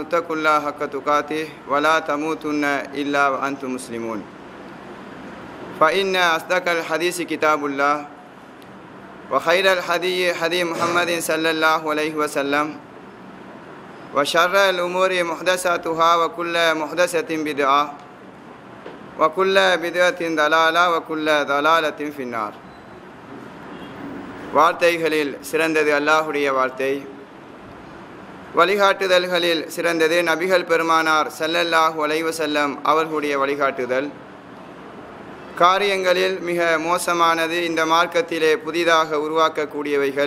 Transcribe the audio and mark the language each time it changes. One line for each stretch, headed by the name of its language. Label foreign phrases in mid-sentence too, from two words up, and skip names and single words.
Arabic: اتقوا الله حق تقاته ولا تموتن إلا وأنتم مسلمون فإن أصدق الحديث كتاب الله وخير الحديث حديث محمد صلى الله عليه وسلم وشر الأمور محدثاتها وكل محدثة بدعة وكل بدعة ضلالة وكل ضلالة في النار.
Tamil: வார்த்தைகளில் சிறந்தது அல்லாஹ்வுடைய வார்த்தை, வழிகாட்டுதல்களில் சிறந்தது நபிகள் பெருமானார்
Arabic: صلى الله عليه وسلم
Tamil: அவர்களுடைய வழிகாட்டுதல். காரியங்களில் மிக மோசமானது இந்த மார்க்கத்திலே புதிதாக உருவாக்கக்கூடியவைகள்.